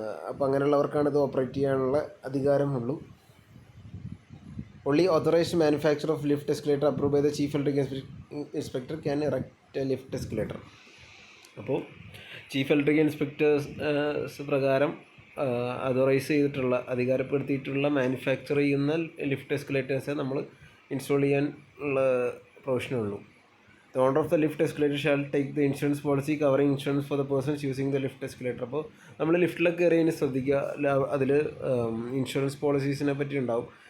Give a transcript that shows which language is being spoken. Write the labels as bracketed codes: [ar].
[ml] അപ്പോൾ അങ്ങനെയുള്ളവർക്കാണ് ഇത് ഓപ്പറേറ്റ് ചെയ്യാനുള്ള അധികാരമുള്ളൂ. [en] Only authorised manufacture of lift escalator approve by the chief electrical inspector can erect a lift escalator. [ml] അപ്പോൾ chief electrical inspectors പ്രകാരം authorise ചെയ്തിട്ടുള്ള അധികാരപ്പെടുത്തിയിട്ടുള്ള manufacture ചെയ്യുന്ന lift എസ്കലേറ്റേഴ്സെ നമ്മൾ ഇൻസ്റ്റാൾ ചെയ്യാൻ ഉള്ള പ്രൊവിഷനുള്ളൂ. [en] The owner of the lift escalator shall take the insurance policy covering insurance for the persons using the lift escalator. [ml] അപ്പോൾ നമ്മൾ ലിഫ്റ്റിലൊക്കെ കയറിയതിന് ശ്രദ്ധിക്കുക. അതിൽ ഇൻഷുറൻസ് പോളിസീസിനെ പറ്റി ഉണ്ടാവും.